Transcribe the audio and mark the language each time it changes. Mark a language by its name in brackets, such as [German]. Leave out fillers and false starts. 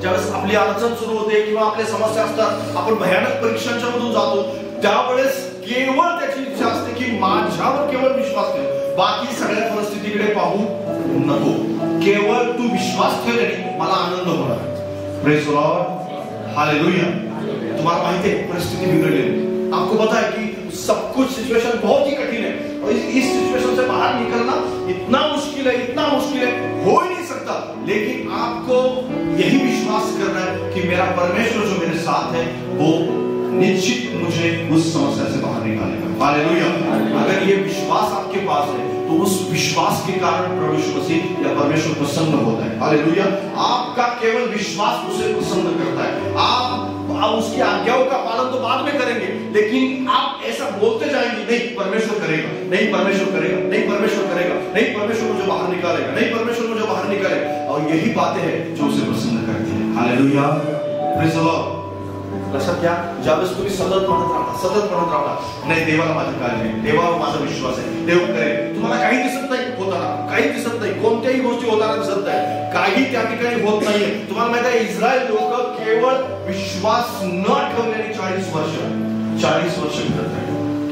[Marathi] ज्यावेळेस आपली अडचण सुरू होते किंवा आपल्या समस्या असतात, आपण भयानक परीक्षांच्या मधून जातो, त्यावेळेस केवळ त्याची इच्छा असते की माझ्यावर केवळ विश्वास ठेव, बाकी सगळ्या परिस्थितीकडे पाहू नको. केवळ तू विश्वास ठेवल्याने मला आनंद होणार. [English] Praise the lord. Hallelujah. [Marathi] तुम्हाला माहिती [Hindi] है परिस्थिति बिगड़ेगी, आपको पता है कि सब कुछ सिचुएशन बहुत ही कठिन है, और इस सिचुएशन से बाहर निकलना इतना मुश्किल है, इतना मुश्किल है, हो ही नहीं सकता. लेकिन आपको यही विश्वास करना है कि मेरा परमेश्वर जो मेरे साथ है वो निश्चित मुझे उस समस्या से बाहर निकालेगा. हालेलुया. अगर ये विश्वास आपके पास है तो उस विश्वास के कारण प्रभु यीशु मसीह या परमेश्वर प्रसन्न होता है. हालेलुया. आपका केवल विश्वास उसे प्रसन्न करता है. आप उसकी आज्ञाओं का पालन तो बाद में करेंगे, लेकिन आप ऐसा बोलते जाएंगे, नहीं परमेश्वर करेगा, नहीं परमेश्वर करेगा, नहीं परमेश्वर करेगा, नहीं परमेश्वर मुझे बाहर निकालेगा, नहीं परमेश्वर मुझे बाहर निकालेगा. और यही बातें हैं जो उसे प्रसन्न करती है. [English] Hallelujah. Praise the Lord. [Marathi] लक्षात घ्या, ज्यावेळेस तुम्ही सतत म्हणत राहता, नाही देवाला माझी काळजी आहे, देवावर माझा विश्वास आहे, देव करेल. तुम्हाला काही दिसत नाही होताना, काही दिसत नाही, कोणत्याही गोष्टी होताना दिसत नाही, काही त्या ठिकाणी होत नाहीये. तुम्हाला माहिती आहे इस्रायल लोक केवळ विश्वास न ठेवल्याने 40 वर्ष करत राहिले.